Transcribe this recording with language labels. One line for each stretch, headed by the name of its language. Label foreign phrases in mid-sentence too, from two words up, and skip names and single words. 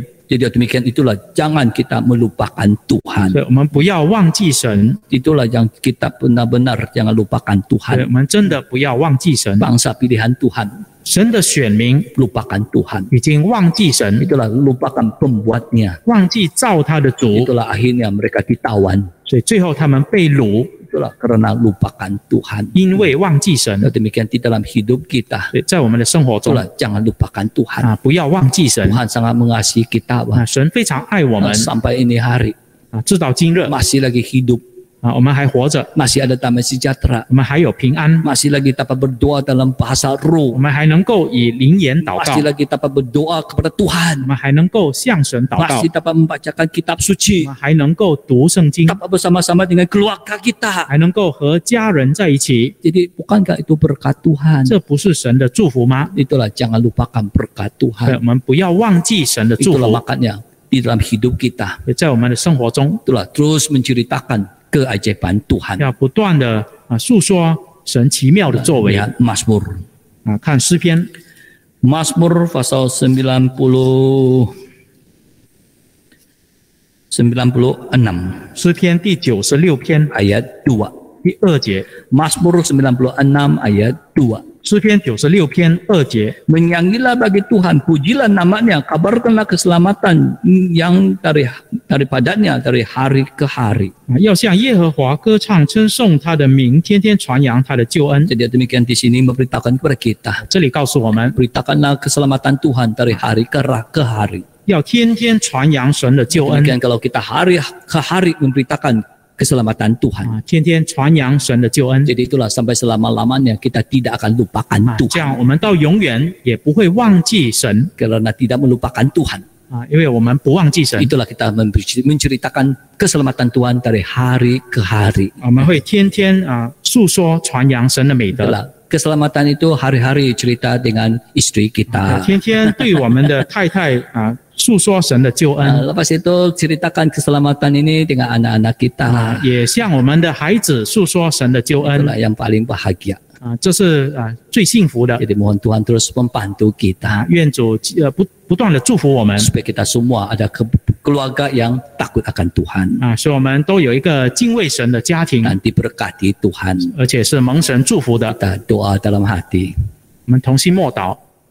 Malay: Jadi demikian itulah jangan kita melupakan Tuhan.
Chinese: 所以我们不要忘记神，
Malay: Itulah yang kita benar-benar jangan lupakan
Chinese: 对，
Malay: Tuhan.
Chinese: 我们真的不要忘记神。
Malay: Bangsa pilihan Tuhan
Chinese: 神的选民
Malay: lupakan Tuhan.
Chinese: 已经忘记神，
Malay: Itulah lupakan pembuatnya.
Chinese: 忘记造他的主，
Malay: Itulah akhirnya mereka ditawan.
Chinese: 所以最后他们被掳，
Malay: Itulah karena lupakan Tuhan.
Chinese: 因为忘记神。
Malay: Demikian di dalam hidup kita.
Chinese: 对，在我们的生活中
Malay: Itulah jangan lupakan Tuhan.
Chinese: 不要忘记神。
Malay: Tuhan sangat mengasihi kita.
Chinese: 神非常爱我们
Malay: Sampai ini hari
Chinese: 直到今日
Malay: masih lagi hidup.
Chinese: 我们还活着，
Malay: Masih ada damai sejahtera.
Chinese: 我们还有平安，
Malay: Masih lagi dapat berdoa dalam bahasa roh.
Chinese: 我们还能够以灵言祷告，
Malay: Masih lagi dapat berdoa kepada
Chinese: 我
Malay: Tuhan.
Chinese: 们还能够向神祷告，
Malay: Masih dapat membacakan kitab
Chinese: 我
Malay: suci.
Chinese: 们还能够读圣经，
Malay: Dapat bersama-sama dengan keluarga kita.
Chinese: 还能够和家人在一起，
Malay: Jadi bukankah itu berkat Tuhan?
Chinese: 这不是神的祝福吗？
Malay: Itulah jangan lupakan berkat
Chinese: 对，
Malay: Tuhan.
Chinese: 我们不要忘记神的祝
Malay: Itulah
Chinese: 福，
Malay: makanya di dalam hidup kita.
Chinese: 在我们的生活中
Malay: Itulah terus menceritakan keajaiban Tuhan.
Chinese: 要不断的诉说神奇妙的作为。
Malay: Lihat Mazmur.
Chinese: 看诗篇
Malay: Mazmur pasal 96.
Chinese: 诗篇第96篇
Malay: ayat 2.
Chinese: 第2节，
Malay: Mazmur 96 ayat 2.
Chinese: 诗篇96篇2节，
Malay: Menyanyilah bagi Tuhan, pujilah namanya, kabarkanlah keselamatan yang daripadanya dari hari ke hari.
Chinese: 要向耶和华歌唱，称颂他的名，天天传扬他的救恩。
Malay: Jadi demikian di sini memberitakan kepada kita,
Chinese: 这里告诉我们，
Malay: beritakanlah keselamatan Tuhan dari hari ke hari.
Chinese: 要天天传扬神的救恩，
Malay: Demikian kalau kita hari ke hari memberitakan keselamatan Tuhan.
Chinese: 天天传扬神的救恩。
Malay: Jadi itulah sampai selama-lamanya kita tidak akan lupakan
Chinese: 这
Malay: Tuhan.
Chinese: 样我们到永远也不会忘记神
Malay: Karena tidak melupakan Tuhan.
Chinese: 因为我们不忘记神，
Malay: Itulah kita menceritakan keselamatan Tuhan dari hari ke hari.
Chinese: 我们会天天诉说传扬神的美德，
Malay: Itulah keselamatan itu hari-hari cerita dengan istri kita.
Chinese: 天天对我们的太太诉说神的救恩，
Malay: Lepas itu ceritakan keselamatan ini dengan anak-anak kita.
Chinese: 也向我们的孩子诉说神的救恩
Malay: Itulah yang paling bahagia.
Chinese: 这是最幸福的。
Malay: Jadi mohon Tuhan terus membantu kita
Chinese: 愿主不断的祝福我们
Malay: supaya kita semua ada keluarga yang takut akan Tuhan
Chinese: 使我们都有一个敬畏神的家庭，
Malay: dan diberkati Tuhan.
Chinese: 而且是蒙神祝福的。
Malay: Kita doa dalam hati.
Chinese: 我们同心默祷。